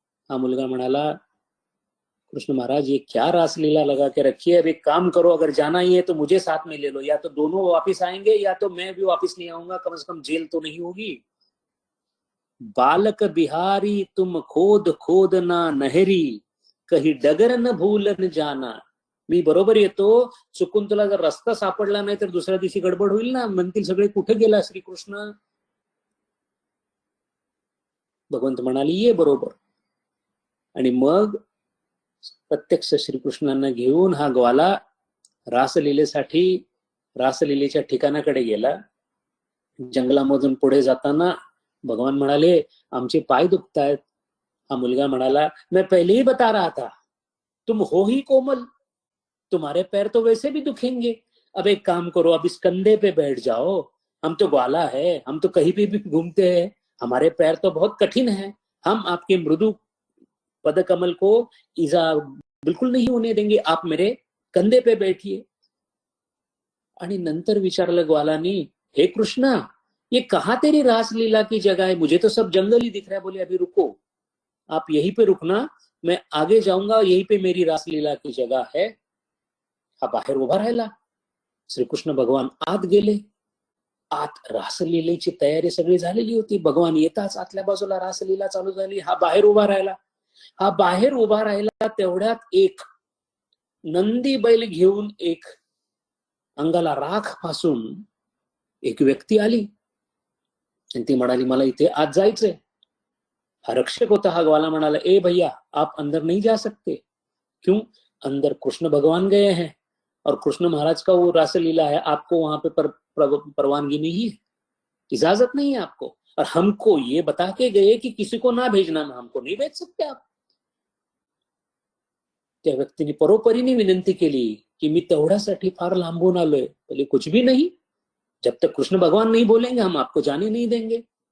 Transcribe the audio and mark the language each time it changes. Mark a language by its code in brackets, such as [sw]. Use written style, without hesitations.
[mr] हा मुलगा म्हणाला, [hi] कृष्ण महाराज ये क्या रासलीला लगा के रखी है, अब एक काम करो, अगर जाना ही है तो मुझे साथ में ले लो, या तो दोनों वापिस आएंगे या तो मैं भी वापिस नहीं आऊंगा, कम से कम जेल तो नहीं होगी. बालक बिहारी तुम खोद खोद ना नहरी, कहीं डगर न भूलन जाना. [mr] मी बरोबर येतो, चुकून तुला जर रस्ता सापडला नाही तर दुसऱ्या दिवशी गडबड होईल ना, म्हणतील सगळे कुठे गेला श्रीकृष्ण. भगवंत म्हणाले ये बरोबर. आणि मग प्रत्यक्ष श्रीकृष्णांना घेऊन हा ग्वाला रासलीलेसाठी रासलीलेच्या ठिकाणाकडे गेला. जंगलामधून पुढे जाताना भगवान म्हणाले आमचे पाय दुखतायत. हा मुलगा म्हणाला [hi] मैं पहले ही बता रहा था, तुम हो ही कोमल, तुम्हारे पैर तो वैसे भी दुखेंगे, अब एक काम करो, अब इस कंधे पे बैठ जाओ, हम तो ग्वाला है, हम तो कहीं भी घूमते हैं, हमारे पैर तो बहुत कठिन है, हम आपके मृदु पद कमल को ईजा बिल्कुल नहीं होने देंगे, आप मेरे कंधे पे बैठिए. [mr] आणि नंतर विचारलं ग्वालानी, [hi] हे कृष्णा ये कहाँ तेरी रासलीला की जगह है, मुझे तो सब जंगल ही दिख रहा है. बोले अभी रुको, आप यहीं पे रुकना, मैं आगे जाऊंगा, यहीं पे मेरी रासलीला की जगह है. [mr] हा बाहेर उभा राहिला. श्रीकृष्ण भगवान आत गेले. आत रासलीलेची तयारी सगळी झालेली होती. भगवान येताच आतल्या बाजूला रासलीला चालू झाली. हा बाहेर उभा राहिला. हा बाहेर उभा राहिला तेवढ्यात एक नंदी बैल घेऊन एक अंगाला राख पासून एक व्यक्ती आली आणि ती म्हणाली मला इथे आत जायचंय. हा रक्षक होता. हा ग्वाला म्हणाला [hi] ए भैया आप अंदर नहीं जा सकते. क्यों? अंदर कृष्ण भगवान गए हैं और कृष्ण महाराज का वो रासलीला है, आपको वहां पे परवानगी नहीं है, इजाजत नहीं है आपको, और हमको ये बता के गए कि किसी को ना भेजना, हमको नहीं भेज सकते आप. [mr] त्या व्यक्तीने परोपरीने विनंती केली की मी तेवढ्यासाठी फार लांबून आलोय. [hi] बोले कुछ भी नहीं, जब तक कृष्ण भगवान नहीं बोलेंगे हम आपको जाने नहीं देंगे.